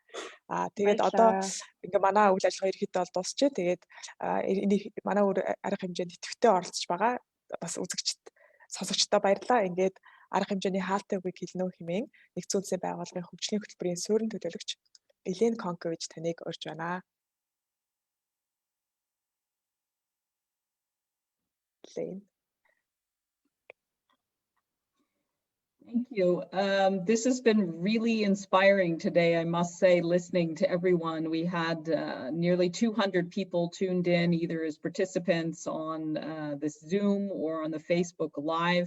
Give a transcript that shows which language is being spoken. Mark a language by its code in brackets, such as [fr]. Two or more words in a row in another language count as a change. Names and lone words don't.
[mn] Тэгээд одоо ингээ манай үйл ажиллагаа ерөөхдөө бол дуусчээ. Тэгээд манай өөр арга хэмжээнд идэвхтэй оролцож байгаа бас үзэгчд сонсогчдоо баярлалаа. Ингээд арга хэмжээний хаалттай үгийг хэлнэ хэмээн нэгдсэн үндэсний байгууллагын хөгжлийн хөтөлбөрийн суурин төлөөлөгч Элен Конкович таныг урьж байна. [en] Thank you. This has been really inspiring today, I must say, listening to everyone. We had nearly 200 people tuned in, either as participants on this Zoom or on the Facebook Live.